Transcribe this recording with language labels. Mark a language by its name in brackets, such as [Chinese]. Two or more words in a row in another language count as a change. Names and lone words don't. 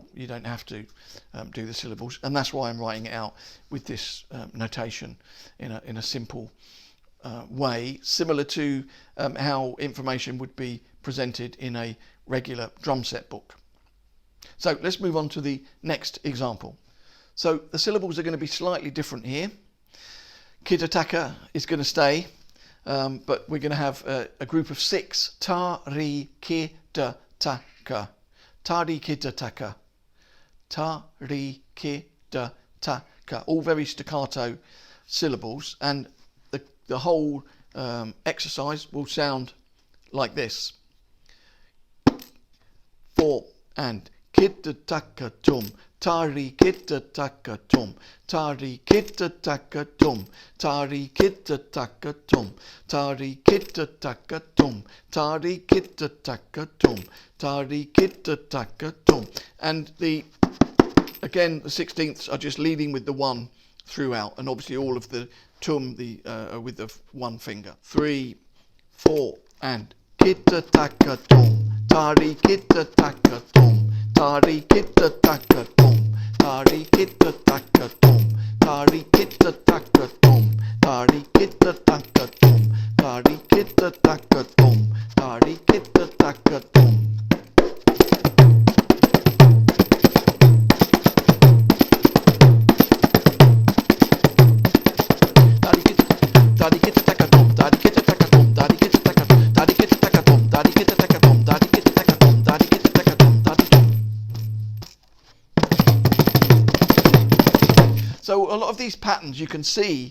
[English] You don't have to do the syllables, and that's why I'm writing it out with this notation in a simple way, similar to how information would be presented in a regular drum set book. So let's move on to the next example. So the syllables are going to be slightly different here. Kita taka is going to stay, but we're going to have a group of 6. Tari kita taka. Tari kita taka. Tari kita taka. All very staccato syllables, and the whole exercise will sound like this. 4 and kita taka tum. Tari kita taka tum. Tari kita taka tum. Tari kita taka tum. Tari kita taka tum. Tari kita taka tum. Tari kita taka tum. And again the 16ths are just leading with the 1 throughout, and obviously all of the tum with the 1 finger. 3, 4 and kita taka tum. Tari kita taka tum. Tari kita taka tum. Tari kita taka tum. Tari kita taka tum. Tari kita taka tum. Tari kita taka tum. Tari kita taka tum. So a lot of these patterns you can see